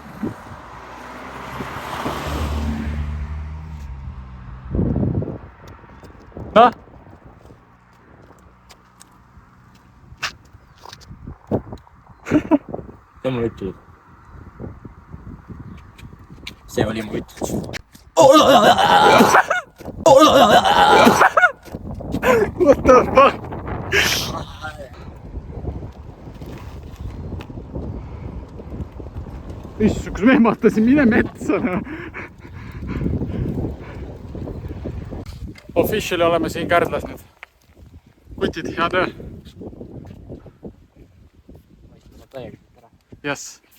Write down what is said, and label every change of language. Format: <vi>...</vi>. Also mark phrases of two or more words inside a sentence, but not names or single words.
<et>Noh? see mulle ütleb . see oli mu ütlus .</et> <en>What the fuck?</en> <et>Issand, kus ma ehmatasin, mine metsa . Officially oleme siin Kärdlas nüüd . kutid, hea töö .</et> <en>Yes.</en>